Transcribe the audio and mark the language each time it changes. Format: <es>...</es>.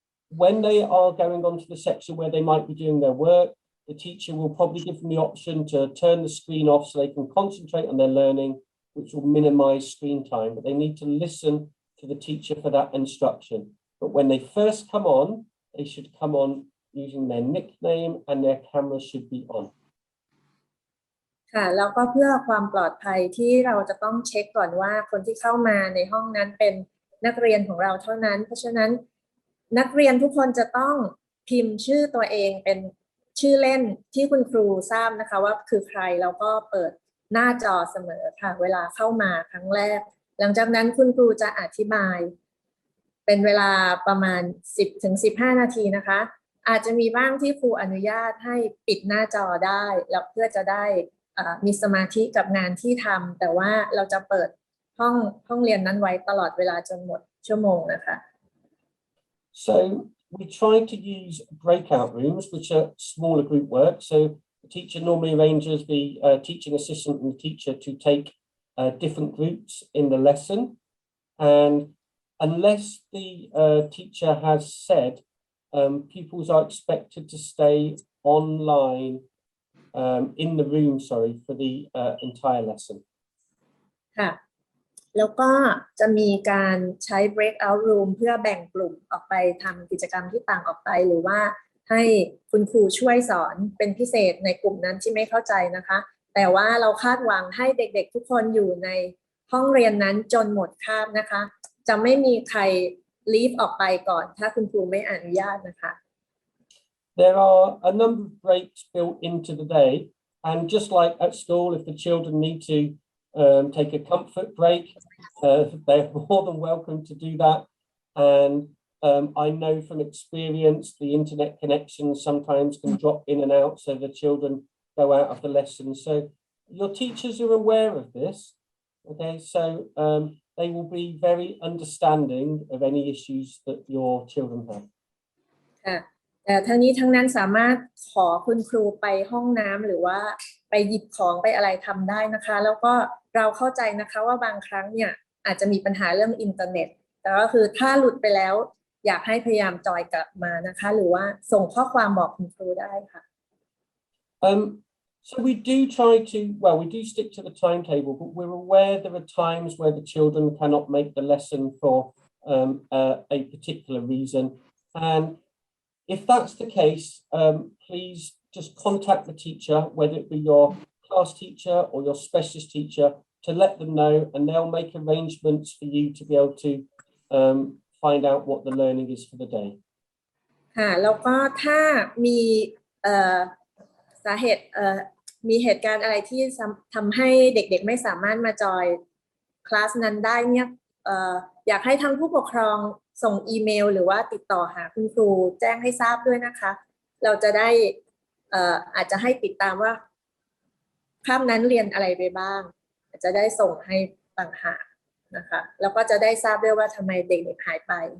<en>When they are going on to the section where they might be doing their work, the teacher will probably give them the option to turn the screen off so they can concentrate on their learning, which will minimize screen time, but they need to listen to the teacher for that instruction. But when they first come on, they should come on using their nickname and their camera should be on.</en> <th>ค่ะแล้วก็เพื่อความปลอดภัยที่เราจะต้องเช็คก่อนว่าคนที่เข้ามาในห้องนั้นเป็นนักเรียนของเราเท่านั้นเพราะฉะนั้นนักเรียนทุกคนจะต้องพิมพ์ชื่อตัวเองเป็นชื่อเล่นที่คุณครูทราบนะคะว่าคือใครแล้วก็เปิดหน้าจอเสมอค่ะเวลาเข้ามาครั้งแรกหลังจากนั้นคุณครูจะอธิบาย เป็นเวลาประมาณ 10-15 นาทีนะคะอาจจะมีบ้างที่ครูอนุญาตให้ปิดหน้าจอได้แล้วเพื่อจะได้มีสมาธิกับงานที่ทำแต่ว่าเราจะเปิดห้องเรียนนั้นไว้ตลอดเวลาจนหมดชั่วโมงนะคะ</th> <en>So we try to use breakout rooms, which are smaller group work. So the teacher normally arranges the teaching assistant and the teacher to take different groups in the lesson. And unless the teacher has said, pupils are expected to stay online in the room, for the entire lesson.</en> <th>ค่ะแล้วก็จะมีการใช้ breakout room เพื่อแบ่งกลุ่มออกไปทำกิจกรรมที่ต่างออกไปหรือว่าให้คุณครูช่วยสอนเป็นพิเศษในกลุ่มนั้นที่ไม่เข้าใจนะคะแต่ว่าเราคาดหวังให้เด็กๆทุกคนอยู่ในห้องเรียนนั้นจนหมดคาบนะคะจะไม่มีใคร leave ออกไปก่อนถ้าคุณครูไม่อนุญาตนะคะ</th> <en>There are a number of breaks built into the day, And just like at school, if the children need to take a comfort break, they're more than welcome to do that. And I know from experience, the internet connection sometimes can drop in and out, so the children go out of the lesson. So your teachers are aware of this, okay? So they will be very understanding of any issues that your children have.</en> <th>ค่ะแต่ทั้งนี้ทั้งนั้นสามารถขอคุณครูไปห้องน้ำหรือว่าไปหยิบของไปอะไรทำได้นะคะแล้วก็เราเข้าใจนะคะว่าบางครั้งเนี่ยอาจจะมีปัญหาเรื่องอินเทอร์เน็ตแต่ก็คือถ้าหลุดไปแล้วอยากให้พยายามจอยกลับมานะคะหรือว่าส่งข้อความบอกคุณครูได้ค่ะ</th> <en>So we do try to, well, we do stick to the timetable, but we're aware there are times where the children cannot make the lesson for a particular reason. And if that's the case, please just contact the teacher, whether it be your class teacher or your specialist teacher, to let them know, and they'll make arrangements for you to be able to find out what the learning is for the day.</en> <th>ค่ะแล้วก็ถ้ามีสาเหตุมีเหตุการณ์อะไรที่ทำให้เด็กๆไม่สามารถมาจอยคลาสนั้นได้เนี่ยอยากให้ทั้งผู้ปกครองส่งอีเมลหรือว่าติดต่อหาคุณครูแจ้งให้ทราบด้วยนะคะเราจะได้อาจจะให้ติดตามว่าคาบนั้นเรียนอะไรไปบ้างอาจจะได้ส่งให้ต่างหากนะคะแล้วก็จะได้ทราบด้วยว่าทำไมเด็กๆหายไป</th>